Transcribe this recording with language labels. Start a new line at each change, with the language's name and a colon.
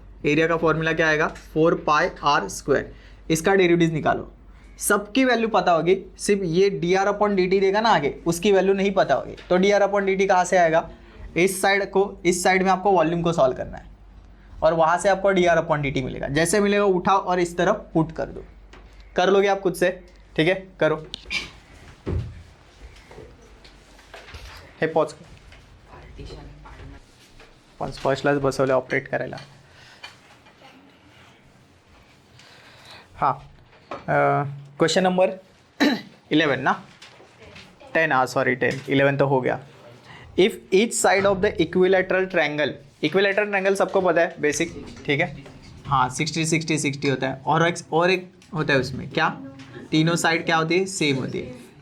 Hindi: Area का formula क्या आएगा, 4 पाई आर स्क्वायर। इसका डेरिवेटिव निकालो, सबकी वैल्यू पता होगी, सिर्फ ये D R upon D T देगा ना आगे, उसकी वैल्यू नहीं पता होगी। तो D R upon D T कहाँ से आएगा, इस साइड को, इस साइड में आपको वॉल्यूम को सॉल्व करना है और वहाँ से आपको D R upon D T मिलेगा। जैसे मिलेगा उठाओ और इस तरफ पुट कर दो, कर लोगे आप खुद से, ठीक है, करो।
Marathi: हे पॉज पण फर्स्टलाच बसवले ऑपरेट करायला।
Hindi: हां, क्वेश्चन नंबर 11 ना, 10, हाँ सॉरी 10, 11 तो हो गया।
English: if each side of the equilateral triangle,
Hindi: equilateral triangle सबको पता है बेसिक, ठीक है, हाँ 60 60 60 होता है, और एक होता है उसमें क्या, तीनों साइड क्या होती है, सेम होती है।